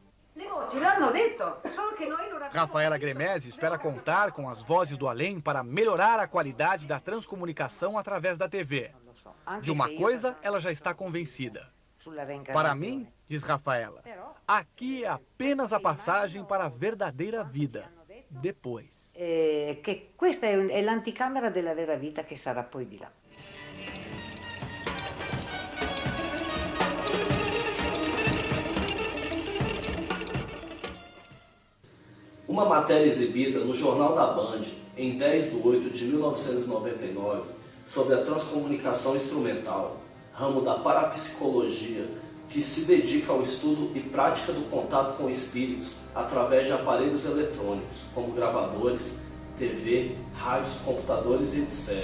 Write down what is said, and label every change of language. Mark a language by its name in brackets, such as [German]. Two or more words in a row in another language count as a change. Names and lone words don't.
[Portuguese] Rafaela Gremesi espera contar com as vozes do além para melhorar a qualidade da transcomunicação através da TV. De uma coisa, ela já está convencida. Para mim, diz Rafaela, aqui é apenas a passagem para a verdadeira vida, depois. [Italian] Che questa è l'anticamera della vera vita che sarà poi di là. [Portuguese] Uma matéria exibida no Jornal da Band, em 10 de 8 de 1999, sobre a transcomunicação instrumental, ramo da parapsicologia, que se dedica ao estudo e prática do contato com espíritos através de aparelhos eletrônicos, como gravadores, TV, rádios, computadores, etc.